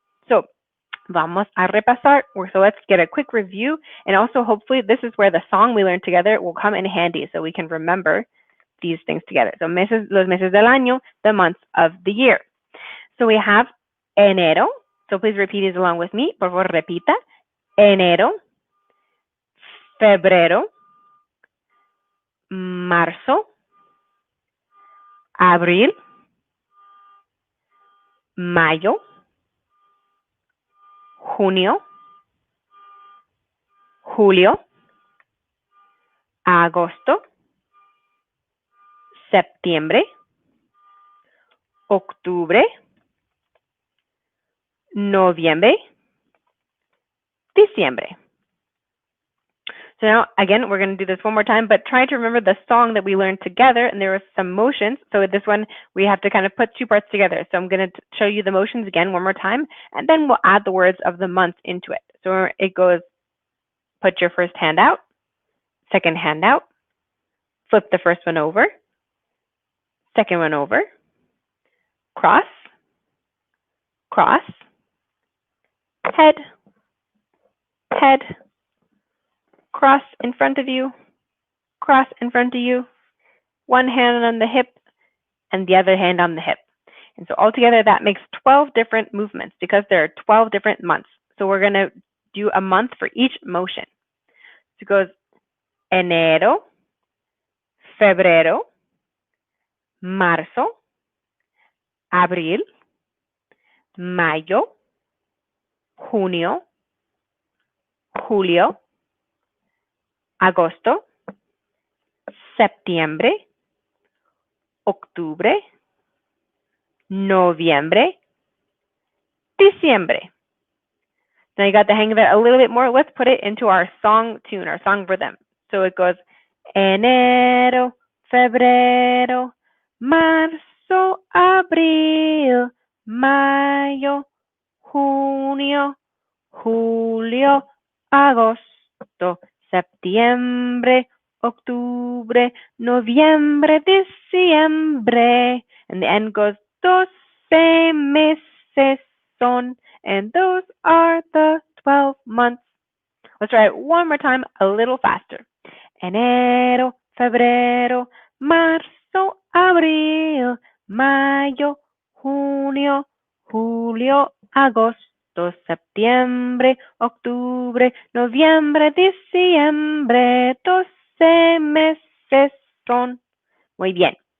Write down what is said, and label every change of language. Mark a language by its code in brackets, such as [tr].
[en] So [es] vamos a repasar. [en] So let's get a quick review. And also, hopefully, this is where the song we learned together will come in handy so we can remember these things together. So [es] los meses del año, [en] the months of the year. So we have enero. So please repeat these along with me. [es] Por favor, repita. Enero, febrero, marzo, abril, mayo, junio, julio, agosto, septiembre, octubre, noviembre, diciembre. [en] So now, again, we're going to do this one more time, but try to remember the song that we learned together, and there were some motions. So this one, we have to kind of put two parts together. So I'm going to show you the motions again one more time, and then we'll add the words of the month into it. So it goes, put your first hand out, second hand out, flip the first one over, second one over, cross, cross, head, head, cross in front of you, cross in front of you, one hand on the hip and the other hand on the hip. And so altogether that makes 12 different movements because there are 12 different months. So we're going to do a month for each motion. So it goes [es] enero, febrero, marzo, abril, mayo, junio, julio, agosto, septiembre, octubre, noviembre, diciembre. [en] Now you got the hang of it a little bit more. Let's put it into our song tune, our song rhythm. So it goes [es] enero, febrero, marzo, abril, mayo, junio, julio, agosto, septiembre, octubre, noviembre, diciembre. [en] And the end goes [es] 12 meses son, [en] and those are the 12 months. Let's try it one more time, a little faster. [es] Enero, febrero, marzo, abril, mayo, junio, julio, agosto, septiembre, octubre, noviembre, diciembre, 12 meses son. Muy bien.